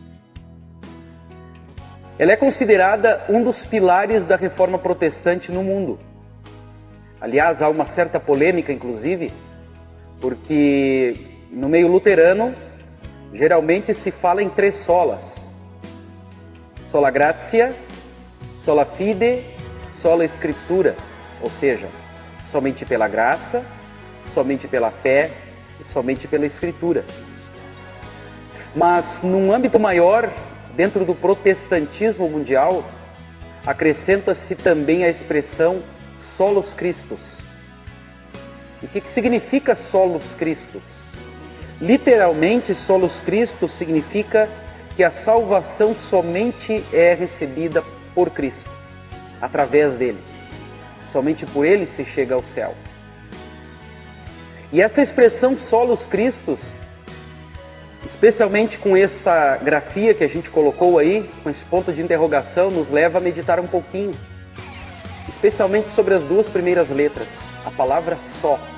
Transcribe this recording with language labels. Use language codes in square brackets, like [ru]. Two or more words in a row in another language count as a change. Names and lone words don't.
[pt] Ela é considerada um dos pilares da reforma protestante no mundo. Aliás, há uma certa polêmica, inclusive, porque no meio luterano, geralmente se fala em 3 solas. [la] Sola gratia, sola fide, sola scriptura. [pt] Ou seja, somente pela graça, somente pela fé e somente pela Escritura. Mas, num âmbito maior, dentro do protestantismo mundial, acrescenta-se também a expressão [la] solus Christus. [pt] E o que significa [la] solus Christus? [pt] Literalmente, [la] solus Christus [pt] significa que a salvação somente é recebida por Cristo, através dele. Somente por ele se chega ao céu. E essa expressão [la] solus Christus, [pt] especialmente com esta grafia que a gente colocou aí, com esse ponto de interrogação, nos leva a meditar um pouquinho, especialmente sobre as 2 primeiras letras, a palavra só.